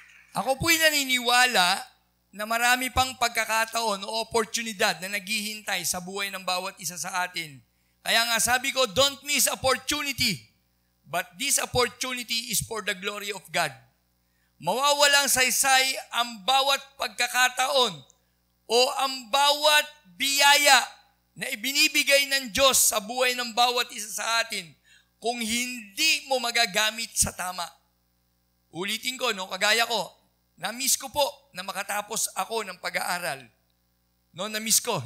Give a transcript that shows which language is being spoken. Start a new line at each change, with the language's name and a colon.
Filipino: Ako po'y naniniwala na marami pang pagkakataon o oportunidad na naghihintay sa buhay ng bawat isa sa atin. Kaya nga sabi ko,
English: don't miss opportunity. But this opportunity is for the glory of God.
Filipino: Mawawalang saysay ang bawat pagkakataon o ang bawat biyaya na ibinibigay ng Diyos sa buhay ng bawat isa sa atin kung hindi mo magagamit sa tama. Ulitin ko, kagaya ko, na-miss ko po na makatapos ako ng pag-aaral. Na-miss ko.